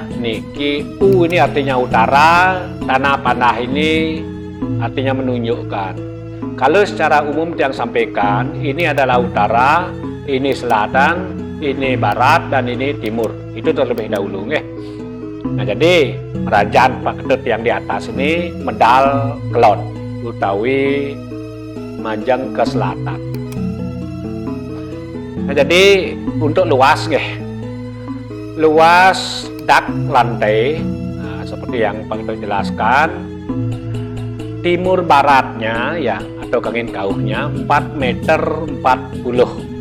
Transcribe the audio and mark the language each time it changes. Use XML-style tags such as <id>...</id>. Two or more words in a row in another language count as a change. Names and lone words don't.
<id>Niki U ini artinya utara, tanda panah ini artinya menunjukkan. Kalau secara umum yang sampaikan, ini adalah utara, ini selatan, ini barat, dan ini timur. Itu terlebih dahulu Nah, jadi Merajaan Pak Ketut yang di atas ini</id> <ban>medal kelon utawi majang</ban> <id>ke selatan. Nah, jadi untuk luas luas dak lantai, nah, seperti yang Pak Ketut jelaskan, timur baratnya ya atau</id> <ban>kangin kauhnya</ban> <id>4 meter 40.</id>